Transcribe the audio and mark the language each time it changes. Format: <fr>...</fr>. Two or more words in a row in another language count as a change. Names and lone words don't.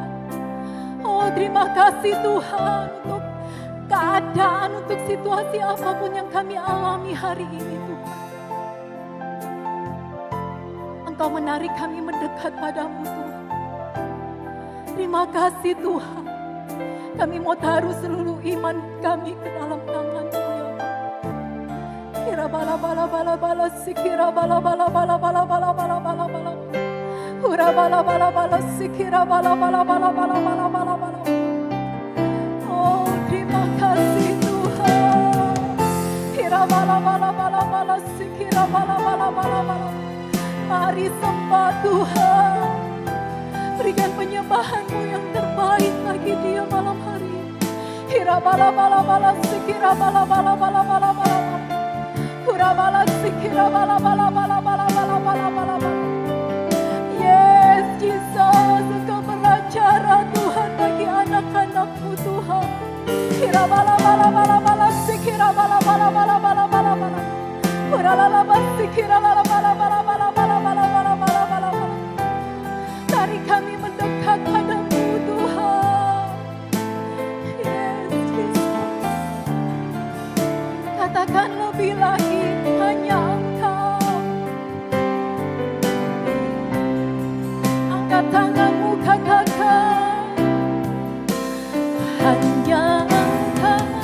<id>Oh, terima kasih Tuhan untuk keadaan, untuk situasi apapun yang kami alami hari ini, Tuhan. Engkau menarik kami mendekat padamu, Tuhan. Terima kasih Tuhan. Kami mau taruh seluruh iman kami ke dalam tangan-Mu, ya Allah. Kira bala bala bala bala sikira bala bala bala bala bala bala bala bala. Ura bala bala bala sikira bala bala bala bala bala bala bala. Oh, terima kasih Tuhan. Kira bala bala bala bala sikira bala bala bala bala. Mari sembah Tuhan. Berikan penyembahan-Mu yang terbaik bagi Dia malam hari ini. Kira bala bala bala sikira bala bala bala bala bala. Ura bala sikira bala bala bala bala bala bala bala.</id> <en>Yes, Jesus,</en> <id>Engkau beracara Tuhan bagi anak-anak-Mu Tuhan. Kira bala bala bala bala sikira bala bala bala bala bala bala. Ura bala bala sikira bala bala bala bala bala bala bala bala bala. Mari kami mendekat padamu Tuhan.</id> <en>Yes, Jesus.</en> <id>Katakan lebih lagi, hanya Engkau. Angkat tanganmu, katakan, hanya Engkau.</id>